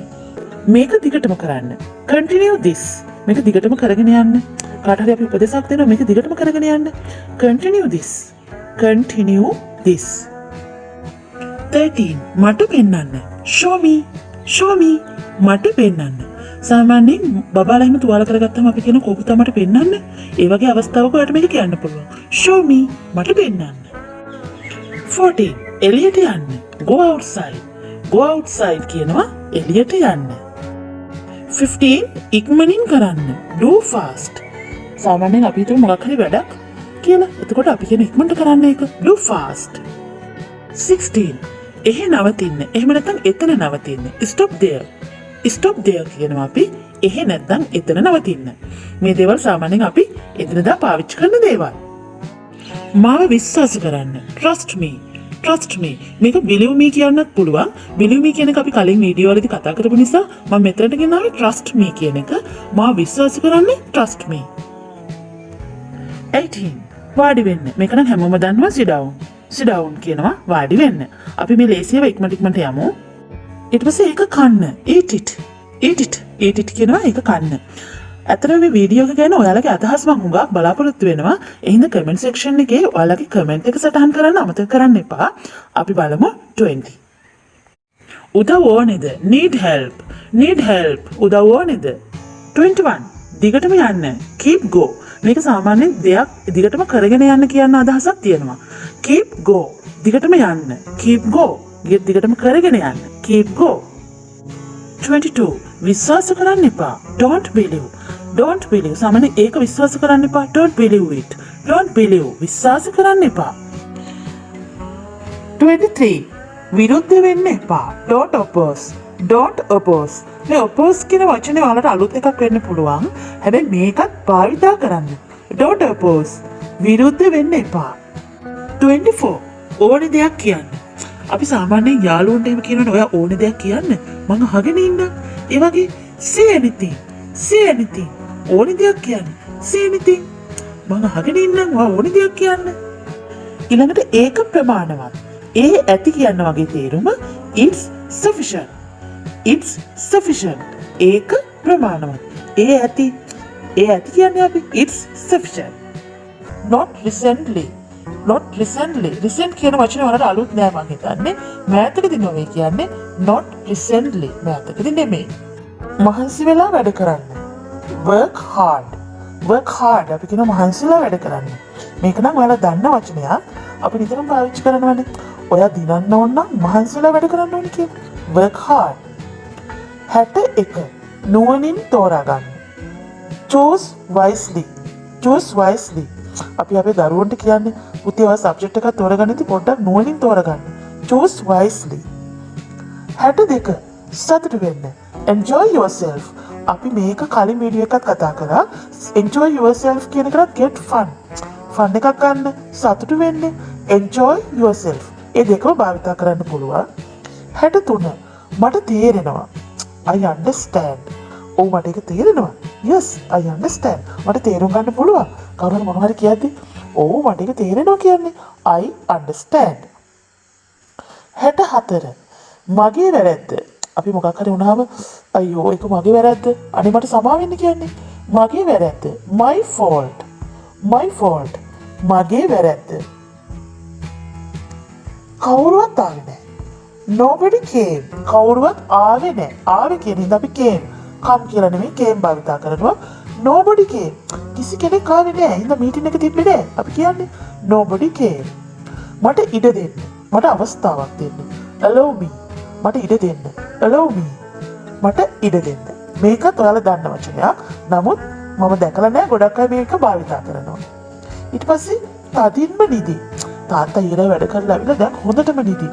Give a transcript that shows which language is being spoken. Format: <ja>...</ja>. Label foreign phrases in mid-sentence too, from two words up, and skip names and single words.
<si>මේක දිගටම කරන්න.</si> <en>continue this.</en> <si>මේක දිගටම කරගෙන යන්න. කාට හරි අපි උපදේශයක් දෙනවා මේක දිගටම කරගෙන යන්න.</si> <en>continue this. continue this. 13.</en> <si>මට පෙන්නන්න.</si> <en>show me.</en> <si>මට පෙන්නන්න. සාමාන්‍යයෙන් බබාලා එහෙම තුවාල කරගත්තම අපි කියන කෝපුතා මට පෙන්නන්න. ඒ වගේ අවස්ථාවක ඔයාලට මේක කියන්න පුළුවන්.</si> <en>show me.</en> <si>මට පෙන්නන්න. 14. එළියට යන්න.</si> <en>go outside. go outside</en> <si>කියනවා එළියට යන්න. 15. ඉක්මනින් කරන්න.</si> <en>do fast.</en> <si>සාමාන්‍යයෙන් අපි හිතමු මොකක් හරි වැඩක් කියලා. එතකොට අපි කියන ඉක්මනට කරන්න ඒක</si> <en>do fast.</en> <si>16. එහෙ නවතින්න. එහෙම නැත්නම් එතන නවතින්න.</si> <en>stop there. stop there</en> <si>කියනවා අපි එහෙ නැත්නම් එතන නවතින්න. මේ දේවල් සාමාන්‍යයෙන් අපි එදිනදා පාවිච්චි කරන දේවල්. මාව විශ්වාස කරන්න.</si> <en>trust me.</en> <si>මේක</si> <en>believe me</en> <si>කියන්නත් පුළුවන්.</si> <en>believe me</en> <si>කියන එක අපි කලින් වීඩියෝ වලදී කතා කරපු නිසා මම මෙතනට ගෙනාවේ</si> <en>trust me</en> <si>කියන එක. මාව විශ්වාස කරන්න</si> <en>trust me.</en> <si>18. වාඩි වෙන්න. මේක නම් හැමෝම දන්නවා</si> <en>sit down</en> <si>කියනවා වාඩි වෙන්න. අපි මේ ලේසියව ඉක්මනට යමු. ඊට පස්සේ ඒක කන්න.</si> <en>eat it</en> <si>කියනවා ඒක කන්න. ඇත්තටම මේ වීඩියෝ එක ගැන ඔයාලගේ අදහස් මම හුඟක් බලාපොරොත්තු වෙනවා. එහෙනම් කමෙන්ට් සෙක්ෂන් එකේ ඔයාලගේ කමෙන්ට් එක සටහන් කරන්න අමතක කරන්න එපා. අපි බලමු 20. උදව් ඕනේද?</si> <en>need help.</en> <si>උදව් ඕනේද? 21. දිගටම යන්න.</si> <en>keep go.</en> <si>මේක සාමාන්‍යයෙන් දෙයක් දිගටම කරගෙන යන්න කියන අදහසක් තියෙනවා.</si> <en>keep go.</en> <si>දිගටම යන්න.</si> <en>keep go.</en> <si>දිගටම කරගෙන යන්න.</si> <en>keep go. 22.</en> <si>විශ්වාස කරන්න එපා.</si> <en>don't believe. don't believe.</en> <si>සාමාන්‍යයෙන් ඒක විශ්වාස කරන්න එපා.</si> <en>don't believe it. don't believe.</en> <si>විශ්වාස කරන්න එපා. 23. විරුද්ධ වෙන්න එපා.</si> <en>don't oppose. don't oppose.</en> <si>මේ oppose කියන වචනේ වලට අලුත් එකක් වෙන්න පුළුවන්. හැබැයි මේකත් භාවිතා කරන්න.</si> <en>don't oppose.</en> <si>විරුද්ධ වෙන්න එපා. 24. ඕනේ දෙයක් කියන්න. අපි සාමාන්‍යයෙන් යාළුවන්ට එහෙම කියනවනේ ඔයා ඕනේ දෙයක් කියන්න. මං අහගෙන ඉන්න. ඒ වගේ</si> <en>say anything. say anything.</en> <si>ඕනේ දෙයක් කියන්න.</si> <en>say anything.</en> <si>මං අහගෙන ඉන්නම් ඔයා ඕනේ දෙයක් කියන්න. ඊළඟට ඒක ප්‍රමාණවත්. ඒ ඇති කියන්න වගේ තේරුම</si> <en>it's sufficient. it's sufficient.</en> <si>ඒක ප්‍රමාණවත්. ඒ ඇති කියන්නේ අපි</si> <en>it's sufficient. not recently. not recently.</en> <si>recent කියන වචනේ වලට අලුත් නෑ මං හිතන්නේ. මෑතකදී නොවේ කියන්නේ</si> <en>not recently.</en> <si>මෑතකදී නෙමෙයි. මහන්සි වෙලා වැඩ කරන්න.</si> <en>work hard. work hard.</en> <si>අපි කියන මහන්සිලා වැඩ කරන්න. මේක නම් ඔයාලා දන්න වචනයක්. අපි නිතරම පාවිච්චි කරනවානේ. ඔයා දිනන්න ඕන නම් මහන්සිලා වැඩ කරන්න ඕනේ කියලා.</si> <en>work hard.</en> <si>61. නුවණින් තෝරා ගන්න.</si> <en>choose wisely. choose wisely.</en> <si>අපි අපේ දරුවන්ට කියන්නේ පුතේ ඔය සබ්ජෙක්ට් එකක් තෝරගන්නදී පොඩ්ඩක් නුවණින් තෝරගන්න.</si> <en>choose wisely. 62.</en> <si>සතුට වෙන්න.</si> <en>enjoy yourself.</en> <si>අපි මේක කලින් වීඩියෝ එකක් කතා කරා.</si> <en>enjoy yourself</en> <si>කියන එකට</si> <en>get fun.</en> <si>fun එකක් ගන්න. සතුට වෙන්න.</si> <en>enjoy yourself.</en> <si>ඒ දෙකම භාවිත කරන්න පුළුවන්. 63. මට තේරෙනවා.</si> <en>I understand.</en> <si>ඔව් මට ඒක තේරෙනවා.</si> <en>yes I understand.</en> <si>මට තේරුම් ගන්න පුළුවන්. කවුරුහරි මොනවා හරි කියද්දි ඔව් මට ඒක තේරෙනවා කියන්නේ</si> <en>I understand.</en> <si>64. මගේ වැරද්ද. අපි මොකක් හරි වුණාම අයියෝ ඒක මගේ වැරද්ද. අනේ මට සමාව වෙන්න කියන්නේ. මගේ වැරද්ද.</si> <en>my fault. my fault.</en> <si>මගේ වැරද්ද. කවුරුවත් ආවේ නැහැ.</si> <en>nobody came.</en> <si>කවුරුවත් ආවේ නැහැ. ආවේ කියන ඉඳ අපි came. come කියලා නෙමෙයි came භාවිත කරනවා.</si> <en>nobody came.</en> <si>කිසි කෙනෙක් ආවේ නැහැ. ඉඳ මීටින් එක තිබ්බේ නැහැ. අපි කියන්නේ</si> <en>nobody came.</en> <si>මට ඉඩ දෙන්න. මට අවස්ථාවක් දෙන්න.</si> <en>allow me.</en> <si>මට ඉඩ දෙන්න.</si> <en>allow me.</en> <si>මට ඉඩ දෙන්න. මේකත් ඔයාලා දන්න වචනයක්. නමුත් මම දැකලා නැහැ ගොඩක් අය මේක භාවිත කරනවා. ඊට පස්සේ තදින්ම නිදි. තාත්තා ඊර වැඩ කරලා ඇවිල්ලා දැන් හොඳටම නිදි.</si>